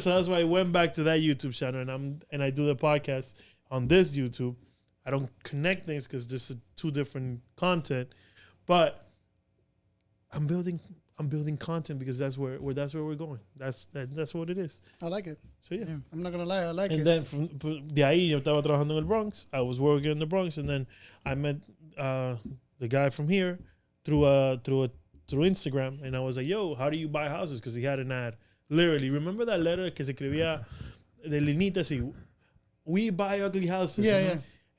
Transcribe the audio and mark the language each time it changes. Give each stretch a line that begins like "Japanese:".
English: So that's why I went back to that YouTube channel. And I do the podcast on this YouTube. I don't connect things because this is two different content. But I'm building content because that's where we're going. That's what it is. I like it. So yeah. I'm not gonna lie, I like it. And then from
Spanish: de ahí yo estaba trabajando en el Bronx.
English: I was working in the Bronx, and then I met the guy from here through Instagram, and I was like, "Yo, how do you buy houses?" Because he had an ad. Literally, remember that letter
Spanish: que se escribía de linita así,
English: "We buy ugly houses." Yeah, you know? yeah.